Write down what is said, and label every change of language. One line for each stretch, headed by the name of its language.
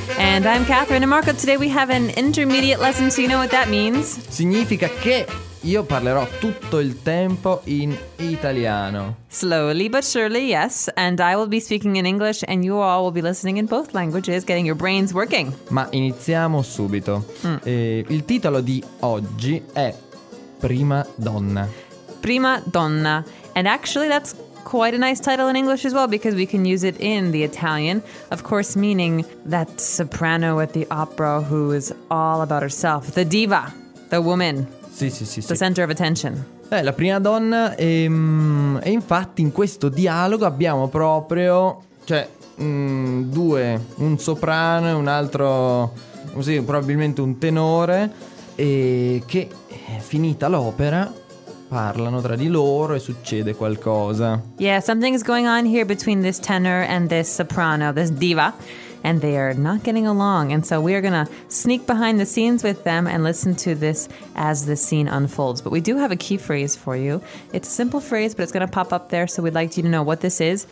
English: And I'm Catherine. And Marco, today we have an intermediate lesson, so you know what that means.
Italian: Significa che io parlerò tutto il tempo in italiano.
English: Slowly but surely, yes. And I will be speaking in English and you all will be listening in both languages, getting your brains working.
Italian: Ma iniziamo subito. Il titolo di oggi è Prima Donna. Prima Donna.
English: And actually that's quite a nice title in English as well, because we can use it in the Italian, of course, meaning that soprano at the opera who is all about herself, the diva, the woman.
Italian: Sì, sì, sì,
English: the
Italian: sì.
English: Center of attention.
Italian: La prima donna, e infatti in questo dialogo abbiamo proprio, cioè, due, un soprano e un altro, sì, probabilmente un tenore, e che finita l'opera parlano tra di loro e succede qualcosa.
English: Yeah, something is going on here between this tenor and this soprano, this diva, and they are not getting along. And so we are going to sneak behind the scenes with them and listen to this as the scene unfolds. But we do have a key phrase for you. It's a simple phrase, but it's going to pop up there, so we'd like you to know what this is.